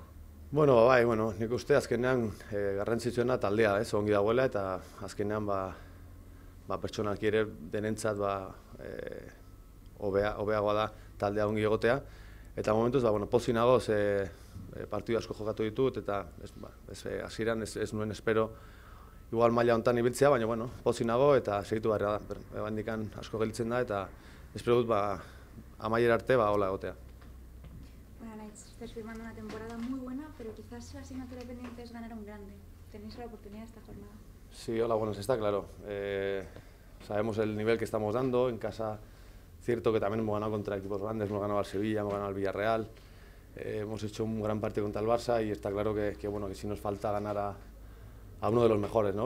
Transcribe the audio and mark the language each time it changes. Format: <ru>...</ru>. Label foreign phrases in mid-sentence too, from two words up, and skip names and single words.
<eu>Nik uste azkenean garrantzitsuena taldea, ongi dagoela eta azkenean pertsonalki ere denentzat hobeagoa da taldea ongi egotea eta momentuz pozik nago partidu asko jokatu ditut eta hasieran ez nuen espero igual maila honetan ibiltzea, baina pozik nago eta segitu beharra da. Handikan asko gelditzen da eta espero dut amaiera arte hola egotea.</eu> <es>Bueno, Naitz, estás firmando una temporada muy buena, pero quizás la asignatura pendiente es ganar a un grande. ¿Tenéis la oportunidad esta jornada? Sí, hola, está claro. Sabemos el nivel que estamos dando. En casa, cierto que también hemos ganado contra equipos grandes, hemos ganado al Sevilla, hemos ganado al Villarreal. Hemos hecho un gran partido contra el Barça y está claro que sí nos falta ganar a uno de los mejores, ¿no?</es>